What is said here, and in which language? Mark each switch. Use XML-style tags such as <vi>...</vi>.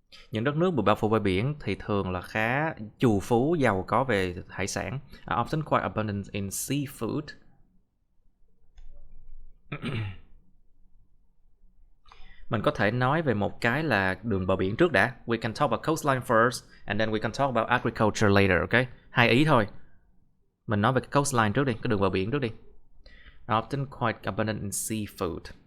<vi>Những đất nước bị bao phủ bởi biển thì thường là khá trù phú, giàu có về hải sản.</vi> <en>Are often quite abundant in seafood.</en> <vi>Mình có thể nói về một cái là đường bờ biển trước đã.</vi> <en>We can talk about coastline first, and then we can talk about agriculture later, okay?</en> <vi>2 ý thôi. Mình nói về cái coastline trước đi, cái đường bờ biển trước đi.</vi> <en>Often quite abundant in seafood.</en>